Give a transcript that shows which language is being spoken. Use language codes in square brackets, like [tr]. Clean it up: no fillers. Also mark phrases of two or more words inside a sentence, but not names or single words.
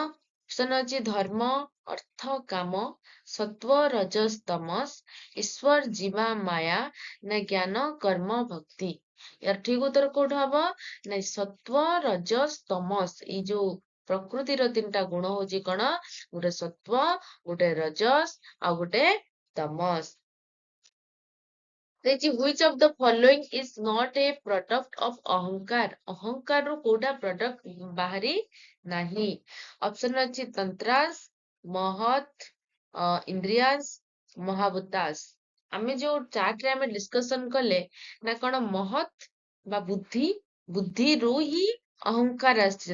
[or] ଅପସନ ଅଛି ଧର୍ମ, ଅର୍ଥ, କାମ, ସତ୍ଵ, ରଜସ୍, ତମସ, ଈଶ୍ୱର, ଜୀବା, ମାୟା, ନା ଜ୍ଞାନ, କର୍ମ, ଭକ୍ତି। ୟାର ଠିକ ଉତ୍ତର କୋଉଠି ହବ ନା ସତ୍ଵ, ରଜସ୍, ତମସ। ଏଇ ଯୋଉ ପ୍ରକୃତିର 3ଟା ଗୁଣ ହଉଛି କଣ? ଗୋଟେ ସତ୍ଵ, ଗୋଟେ ରଜସ୍, ଆଉ ଗୋଟେ ତମସ। [en] ଦେଇଛି which of the following is not a product of ଅହଙ୍କାର। [or] ଅହଙ୍କାରରୁ କୋଉଟା ପ୍ରଡକ୍ଟ ବାହାରି ନାହିଁ? ଅପସନ ଅଛି ତନ୍ତ୍ରାସ, ମହତ, ଇନ୍ଦ୍ରିୟାସ, ମହାଭୂତାସ। ଆମେ ଯୋଉ ଚାର୍ଟରେ ଆମେ ଡିସ୍କସନ କଲେ ନା କଣ ମହତ ବା ବୁଦ୍ଧିରୁ ହିଁ ଅହଙ୍କାର ଆସିଛି।